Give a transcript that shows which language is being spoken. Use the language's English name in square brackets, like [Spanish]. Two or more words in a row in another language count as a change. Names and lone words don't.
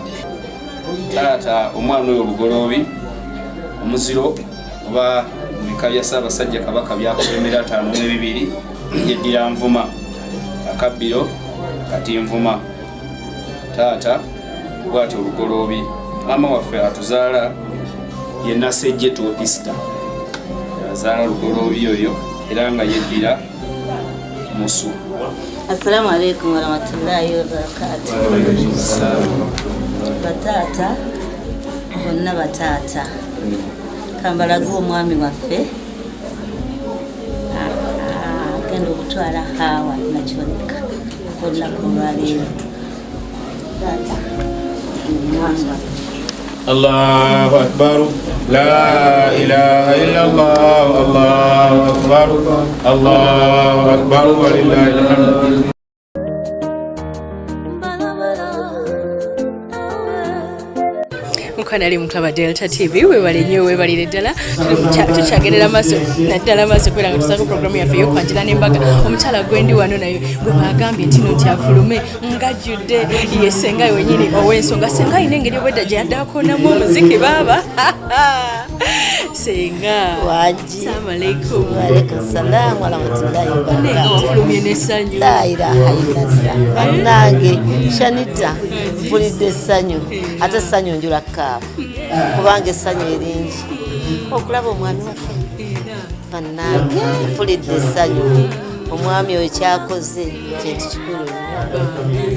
[Ganda] Taata omwana oyo Lugoloobi omuziro oba bika bya Ssaabasajja Kabaka byakulembera 52 yeddira Nvuma Akabbiro kati Nvuma. Taata bw'atyo Lugoloobi maama waffe atuzaala ye Nasejje Topista azaala Lugoloobi oyo era nga yeddira Musu. [Arabic] السلام عليكم ورحمة الله وبركاته. [Ganda] Batata bonna batata kambalaga omwami waffe agenda okutwala Hawa Nakyonika olunaku olwaleero. [Arabic] الله أكبر لا إله إلا الله الله أكبر الله أكبر ولله الحمد. [Ganda] Mukanali mutaba Delta TV webale nnyo webalire ddala tukyagerera maaso naddala maaso kubera nga tusaako programu yaffe y'okwanjula n'embaga. Omukyala gwendi wano naye gwe bagambye nti no ntyafulume ngajjudde ye senga wenyini ow'ensonga. Senga ayina engeri obwedda gye yaddaakonamu omuziki baaba senga Waji. [Arabic] السلام عليكم. وعليكم السلام ورحمة الله وبركاته. [Ganda] Wafulumye n'essanyu. [Arabic] لا إله إلا الله. [Ganda] Nange Shanita mpulidde essanyu ate essanyu njula kaaba kubanga essanyu eringi okulaba omwami waffe bannange mpulidde essanyu. Omwami oyo kyakoze kintu kikulu nnyo.